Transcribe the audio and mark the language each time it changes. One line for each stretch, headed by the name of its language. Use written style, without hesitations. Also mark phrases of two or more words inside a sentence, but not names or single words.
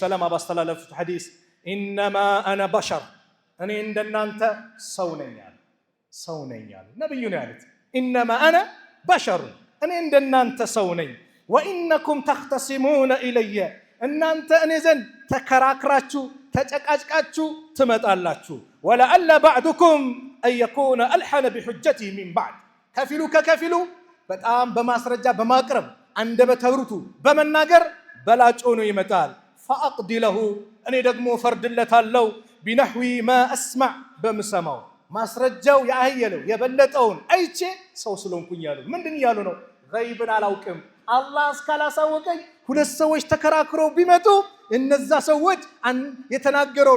Amharic: ሰለማ ባስተላለፉት ሐዲስ
Arabic: إنما أنا بشر
Amharic: እኔ እንደናንተ ሰው ነኝ ሰው ነኝ ነብዩ ነው ያሉት
Arabic: إنما أنا
Amharic: በሸር እኔ እንደናንተ ሰው ነኝ
Arabic: وإنكم تختصمون إليّ
Amharic: እናንተ እኔ ዘንድ ተከራክራችሁ ተጨቃጭቃችሁ ትመጣላችሁ
Arabic: ولعل بعضكم ان يكون الحن بحجته من بعد
Amharic: ከፊሉ በጣም በማስረጃ በማቅረብ አንደበተ ርቱዕ በመናገር በላጭ ሆኖ ይመጣል
Arabic: فاقضي له
Amharic: እኔ ደግሞ ፈርድለታለሁ
Arabic: بنحو ما أسمع
Amharic: በምሰማው ማስረጃው ያየለው የበለጠውን አይቼ ሰው ስለሆንኩኝ ያሉ ምንድን ያሉ ነው? ገይብን አላውቅም አላህ እስካላሳወቀኝ ሁለት ሰዎች ተከራክረው ቢመጡ እነዛ ሰዎች የተናገረውን